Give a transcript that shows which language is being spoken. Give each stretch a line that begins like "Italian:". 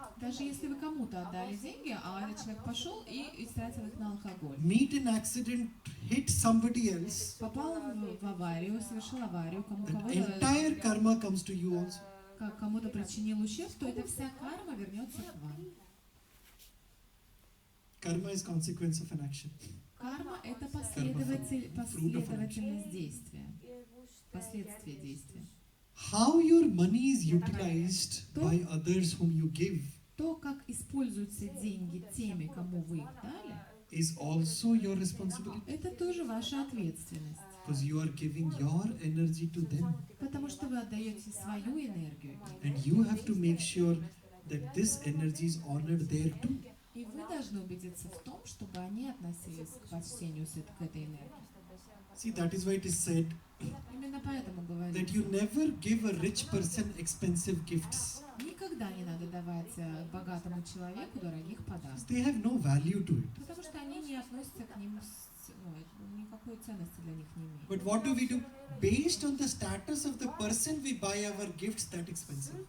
Russian: Даже если вы кому-то отдали деньги, а этот человек пошел и истратил их на алкоголь.
English: meet an accident, hit somebody else,
Russian: Попал в аварию, совершил аварию,
English: that entire karma comes to you also.
Russian: кому-то причинил ущерб, то эта вся карма вернется к вам.
English: Karma is consequence of an action.
Russian: Карма – это
English: Fruit of
Russian: последовательность действия, последствия действия.
English: How your money is utilized by others whom you give
Russian: То, как используются деньги теми, кому вы их дали,
English: is also your responsibility
Russian: это тоже ваша ответственность.
English: because you are giving your energy to them.
Russian: Потому что вы отдаете свою энергию им.
English: And you have to make sure that this energy is honored there too.
Russian: И вы должны убедиться в том, чтобы они относились к почтению к этой энергии.
English: See, that is why it is said
Russian: Именно поэтому
English: that
Russian: говорится,
English: you never give a rich person expensive gifts.
Russian: никогда не надо давать богатому человеку дорогих подарков.
English: They have no value to it.
Russian: Потому что они не относятся к ним, никакой ценности для них не имеют.
English: But what do? Based on the status of the person, we buy our gifts that expensive.